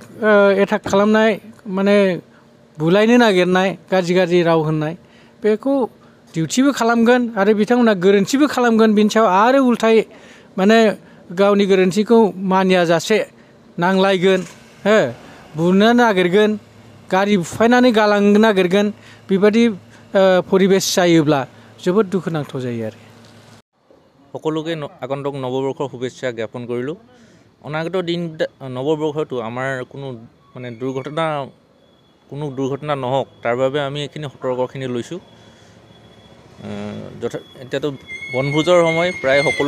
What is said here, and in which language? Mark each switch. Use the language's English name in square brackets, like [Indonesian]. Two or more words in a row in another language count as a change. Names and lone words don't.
[Bodo] एटाक खालामनाय माने बुलायनो नागिरनाय गाज्रि राव होननाय बेखौ डिउटिबो खालामगोन आरो बिथांमोना गोरोन्थिबो खालामगोन बिनि सायाव आरो उल्थाय माने गावनि गोरोन्थिखौ मानिया जासे नांलायगोन बुनो नागिरगोन गारि बुफायनानै गालांनो नागिरगोन बेबादि परिबेस जायोब्ला जोबोद दुखुनांथाव जायो आरो [Assamese] সকলোকে আগন্তুক নৱবৰ্ষৰ শুভেচ্ছা জ্ঞাপন কৰিলোঁ অনাগত দিন নৱবৰ্ষটো আমাৰ কোনো দুৰ্ঘটনা নহওক তাৰ বাবে আমি এইখিনি সতৰ্কখিনি লৈছোঁ এতিয়াতো বনভোজৰ সময় প্ৰায় সকলো